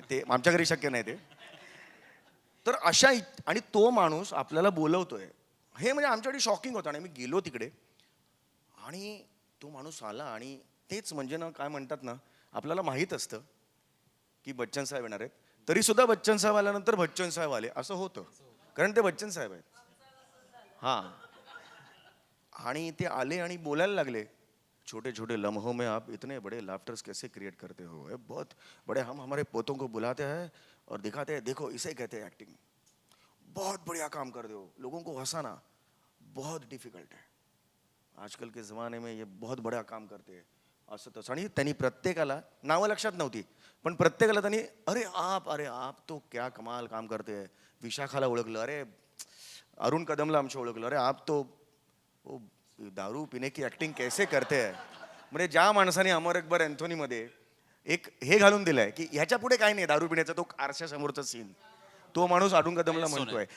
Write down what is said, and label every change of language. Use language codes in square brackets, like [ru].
[mr] नाही ते आमच्या घरी शक्य नाही ते. तर अशा आणि तो माणूस आपल्याला बोलवतोय हे म्हणजे आमच्याकडे शॉकिंग होतं. आणि मी गेलो तिकडे आणि तो माणूस आला आणि तेच म्हणजे ना काय म्हणतात ना, आपल्याला माहीत असतं की बच्चन साहेब येणार आहेत, तरी सुद्धा बच्चन साहेब आल्यानंतर बच्चन साहेब आले असं होतं, कारण ते बच्चन साहेब आहेत. हां, आणि ते आले आणि बोलायला लागले, [hi] छोटे छोटे लम्हों में आप इतने बड़े लाफ्टर्स कैसे क्रिएट करते हो, बहुत बड़े हम हमारे पोतों को बुलाते हैं और दिखाते हैं, देखो इसे कहते हैं एक्टिंग, बहुत बढ़िया काम करते हो, लोगों को हंसाना बहुत डिफिकल्ट है, आजकल के ज़माने में ये बहुत बड़ा काम करते हैं [mr] असं तसं. आणि त्यांनी प्रत्येकाला नावं लक्षात नव्हती पण प्रत्येकाला त्यांनी [hi] अरे आप तो क्या कमाल काम करते हैं. [mr] विशाखाला ओळखलं, अरे अरुण कदमला आमच्या ओळखलं, [hi] अरे आप तो वो दारू पिणे की ॲक्टिंग कैसे करते हैं. [mr] म्हणजे ज्या माणसाने अमर अकबर अँथोनीमध्ये एक हे घालून दिलंय की ह्याच्या पुढे काय नाही दारू पिण्याचा, तो आरशासमोरचा सीन, तो माणूस अरुण कदमला म्हणतोय.